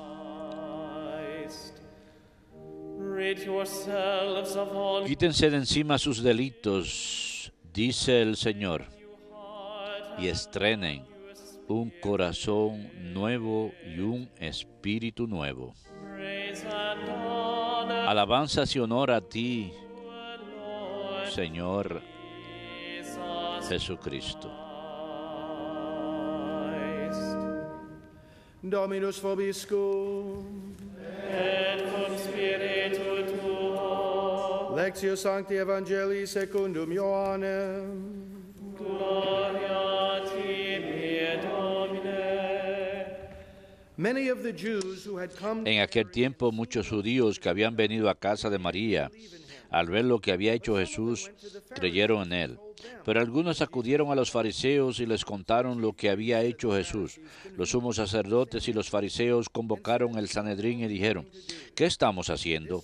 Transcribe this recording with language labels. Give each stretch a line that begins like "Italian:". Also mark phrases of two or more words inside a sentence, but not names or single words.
Spanish: Quítense de encima sus delitos, dice el Señor, y estrenen un corazón nuevo y un espíritu nuevo. Alabanzas y honor a ti, Señor Jesucristo.
Latin: Dominus vobiscum. Et cum spiritu tuo. Lectio Sancti Evangelii secundum Ioannem. Gloria a tibi, Domine.
English: Many of the Jews who had come
Spanish: En aquel tiempo muchos judíos que habían venido a casa de María, al ver lo que había hecho Jesús, creyeron en él. Pero algunos acudieron a los fariseos y les contaron lo que había hecho Jesús. Los sumos sacerdotes y los fariseos convocaron el Sanedrín y dijeron: ¿qué estamos haciendo?